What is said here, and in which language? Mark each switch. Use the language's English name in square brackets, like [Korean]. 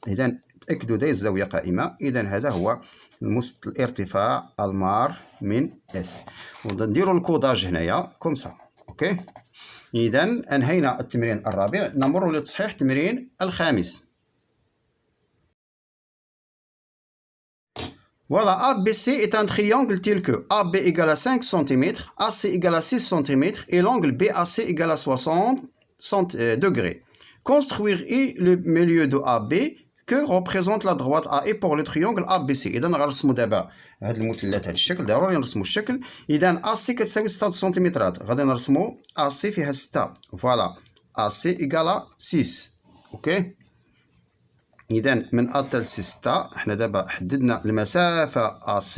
[Arabic] اذا تاكدوا دايز زاويه قائمه. اذا هذا هو الارتفاع المار من اس ونديروا الكوداج هنايا كوم سا. اوكي اذا انهينا التمرين الرابع. نمر لتصحيح التمرين الخامس. [French] Voilà, ABC est un triangle tel que AB égale à 5 cm, AC égale à 6 cm et l'angle BAC égale à 60 degrés. Construire I le milieu de AB, que représente la droite AE pour le triangle ABC. [Arabic] إذا غنرسموا دابا هاد المثلث هاد الشكل، ضروري نرسموا الشكل. إذا AC كتساوي 6 سنتيمترات، غادي نرسموا AC فيها 6، فوالا AC إيكالا 6. أوكي، إذا من A حتى ل 6 حنا دابا حددنا المسافة AC.